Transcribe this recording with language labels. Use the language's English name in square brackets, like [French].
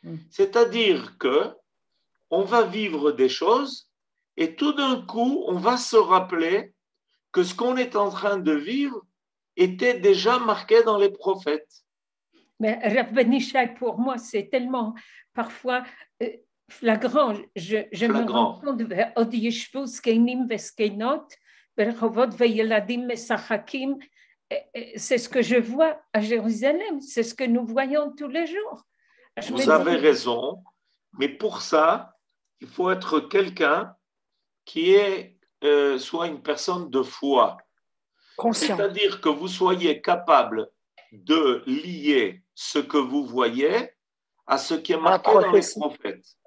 [French] C'est-à-dire que on va vivre des choses et tout d'un coup, on va se rappeler que ce qu'on est en train de vivre était déjà marqué dans les prophètes. Mais Rav Benishai, pour moi, c'est tellement parfois flagrant. Je me rends compte, [Hebrew] עוד ישבו זקנים וזקנות ברחובות וילדים משחקים. [French] C'est ce que je vois à Jérusalem, c'est ce que nous voyons tous les jours. Vous avez raison, mais pour ça, il faut être quelqu'un qui est soit une personne de foi. Conscient. C'est-à-dire que vous soyez capable de lier ce que vous voyez à ce qui est marqué dans les prophètes.